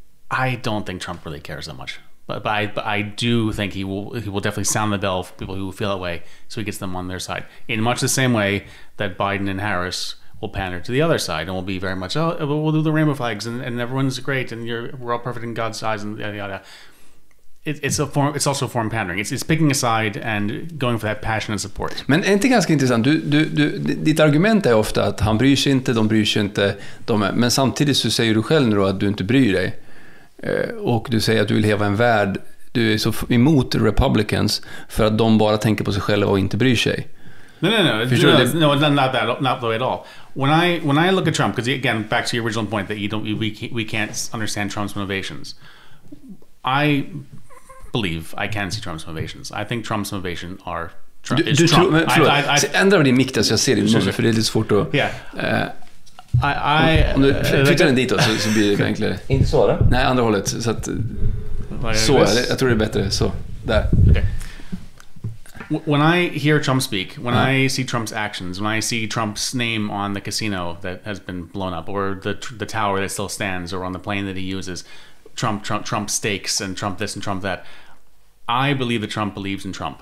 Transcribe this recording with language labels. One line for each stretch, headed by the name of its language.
English: I don't think Trump really cares that much. But I do think he will definitely sound the bell for people who feel that way, so he gets them on their side. In much the same way that Biden and Harris will pander to the other side and will be very much, we'll do the rainbow flags and everyone's great and we're all perfect in God's eyes and yada yada. It's also a form of pandering. It's picking a side and going for that passion and support.
Swedish: Men är inte ganska intressant? Ditt argument är ofta att han bryr sig inte, de bryr sig inte, men samtidigt så säger du själv nu då att du inte bryr dig. Och du säger att du vill leva en värld, du är så emot Republicans för att de bara tänker på sig själva och inte bryr sig.
English: No, not the way at all. When I look at Trump, because again, back to your original point that we can't understand Trump's motivations. I believe I can see Trump's motivations. I think Trump's motivation are Trump.
Swedish: Ändra din mick där så jag ser din mun, för det är lite svårt att... Yeah. Om du flyttar den dit då, så blir det enklare. Inte så då? Nej, andra hållet. Så att, jag tror det är bättre. Så, där. Okay.
English: When I hear Trump speak, when I see Trump's actions, when I see Trump's name on the casino that has been blown up, or the tower that still stands, or on the plane that he uses, Trump stakes and Trump this and Trump that. I believe that Trump believes in Trump.